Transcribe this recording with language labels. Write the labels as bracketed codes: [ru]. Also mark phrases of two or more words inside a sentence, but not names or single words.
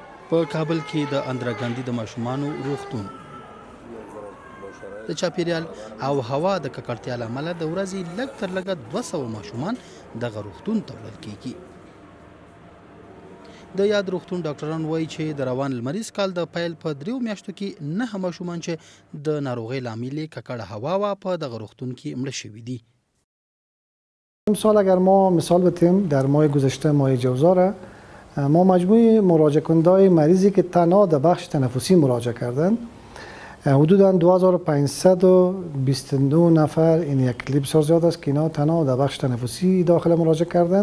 [ps] په کابل کې د اندرا ګاندي د ماشومانو روغتون د چاپیریال او هوا د ککړتیا له امله د ورځې لږ تر لږه 200 ماشومان دغه روغتون ته وړل کیږي. د یاد روغتون ډاکټران وایي چې د روان لمریز کال د پیل په 3 میاشتو کې 9 ماشومان چې د ناروغۍ لامل ککړه هوا وا په دغه روغتون کې مړه شوي دي. [fa] امسال اگر ما مثال بتیم در ماه گذشته ماه جوزا ما مجموع مراجعه کنندگان مریضی که تنها در بخش تنفسی مراجعه کردند حدوداً 2529 نفر، این یک بسیار زیاد است که اینا تنها در بخش تنفسی داخل مراجعه کردند.